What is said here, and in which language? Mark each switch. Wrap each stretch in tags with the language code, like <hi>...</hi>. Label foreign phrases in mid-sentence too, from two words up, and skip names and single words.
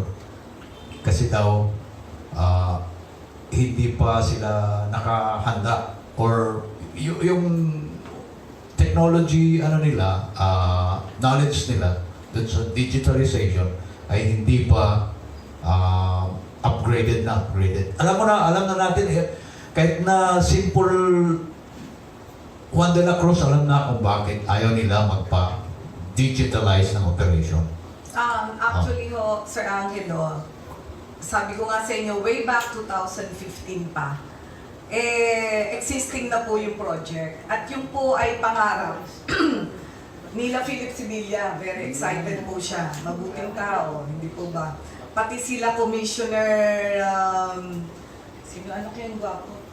<tl>Kasi daw, hindi pa sila nakahanda or yung technology nila, knowledge nila dun sa digitalization ay hindi pa upgraded. Alam na natin, kahit na simple Juan de la Cruz, alam na kung bakit ayaw nila magpa-digitalize ng operation. Actually Sir Angelo, sabi ko nga sa inyo,</tl> <en>way back</en> <tl>2015 pa, existing na po yung project. At yung po ay pangarap nila Philip Sibilia,</tl> <en>very excited</en> <tl>po siya, mabuting tao, hindi po ba? Pati sila Commissioner, ano kayang gwapo?</tl>